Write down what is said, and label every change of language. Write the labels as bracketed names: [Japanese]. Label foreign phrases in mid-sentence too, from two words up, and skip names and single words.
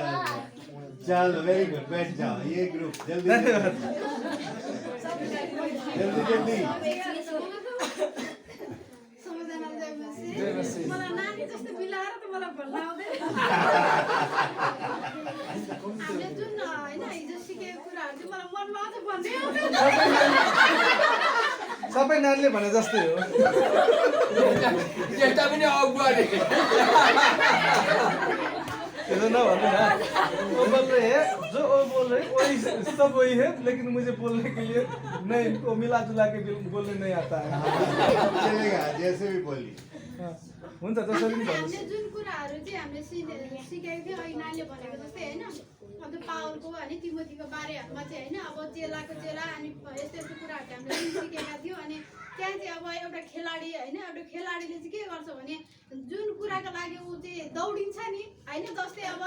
[Hindi] चलो [English] very good [Hindi] बैठ जाओ ये ग्रुप जल्दी जल्दी जल्दी जय मसीह। [Nepali] मलाई नानी जस्तो मिलाएर त मलाई भन्न आउँदैन हामीले जुन होइन हिजो सिकेको कुराहरू चाहिँ मलाई मनमा अझ भन्दै आउँदैन सबै नानीले भने जस्तै हो। केटा पनि अगुवा रे [Hindi] ऐसा ना बोलो ना। वो बोल रहे हैं जो वो बोल रहे हैं वही सब वही है, लेकिन मुझे बोलने के लिए नहीं, वो मिला जुला के बोलने नहीं आता है। चलेगा जैसे भी बोलिए। [Nepali] हुन्छ जसरी पनि भन्नुहोस्। हामीले जुन कुराहरू चाहिँ हामीले सिकेको थियो अघि नानीले भनेको जस्तै होइन अन्त पावलको अनि तिमोथीको बारेहरूमा चाहिँ होइन अब चेलाको चेला अनि यस्तो यस्तो कुराहरू चाहिँ हामीले जुन सिकेका थियौँ अनि त्यहाँ चाहिँ अब एउटा खेलाडी होइन एउटा खेलाडीले चाहिँ के गर्छ भने जुन कुराको लागि ऊ चाहिँ दौडिन्छ नि होइन जस्तै अब